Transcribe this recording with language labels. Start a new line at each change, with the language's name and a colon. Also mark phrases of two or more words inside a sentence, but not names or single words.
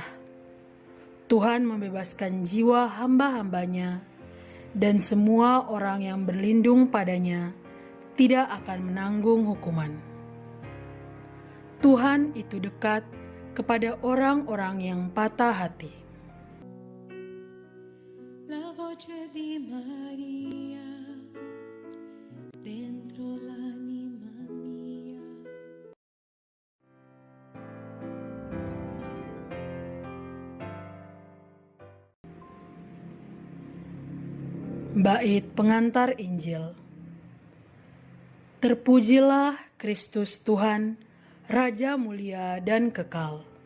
Indonesian: Tuhan membebaskan jiwa hamba-hambanya, dan semua orang yang berlindung padanya tidak akan menanggung hukuman. Tuhan itu dekat kepada orang-orang yang patah hati.
Italian: La voce di Maria dentro l'anima mia.
Indonesian: Bait pengantar Injil. Terpujilah Kristus Tuhan, Raja mulia dan kekal.